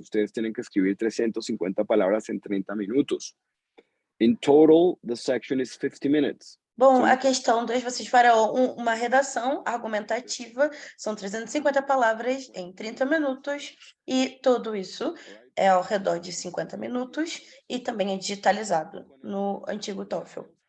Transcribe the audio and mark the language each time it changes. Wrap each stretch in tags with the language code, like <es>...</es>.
<es>Ustedes tienen que escribir 350 palabras en 30 minutos.</es> <en>In total, the section is 50 minutes.</en> <pt>Bom, a questão 2, vocês farão uma redação argumentativa, são 350 palavras em 30 minutos, e tudo isso é ao redor de 50 minutos, e também é digitalizado no antigo TOEFL.</pt>